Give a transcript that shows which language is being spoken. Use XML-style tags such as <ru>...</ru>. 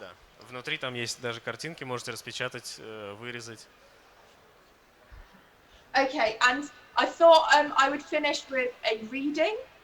<ru>Да. Внутри там есть даже картинки, можете распечатать, вырезать.</ru> <en>Okay, and I thought I would finish with a reading.</en>